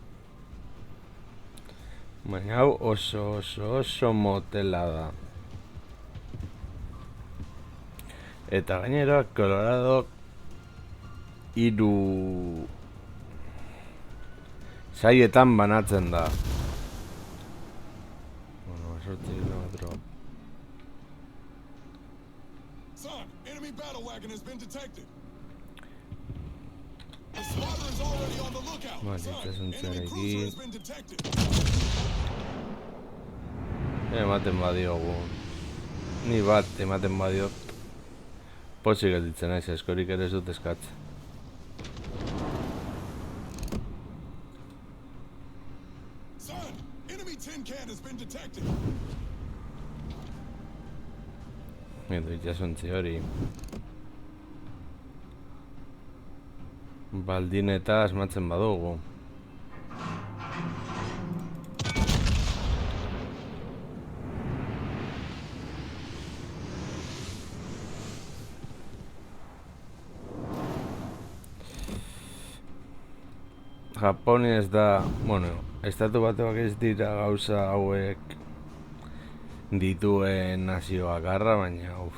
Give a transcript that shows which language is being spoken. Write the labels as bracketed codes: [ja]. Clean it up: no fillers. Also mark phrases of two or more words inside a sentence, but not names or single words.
[eu] Baina hau oso motela da. Eta gainera, Colorado 3 saietan banatzen da. Bueno, 8 kilometro. [en] Son, enemy battle wagon has been detected. The spotter is already on the lookout. Son, enemy cruiser has been detected. [eu] Ematen badiogu. Ni bat ematen badiot. Pozik gelditzen naiz, eskorik ere ez dut eskatzen. [en] Son, enemy tin can has been detected. [eu] Edo itxasontzi hori. Baldin eta asmatzen badugu. Japoni ez da, bueno, estatu batuak ez dira gauza hauek dituen nazio bakarra, baina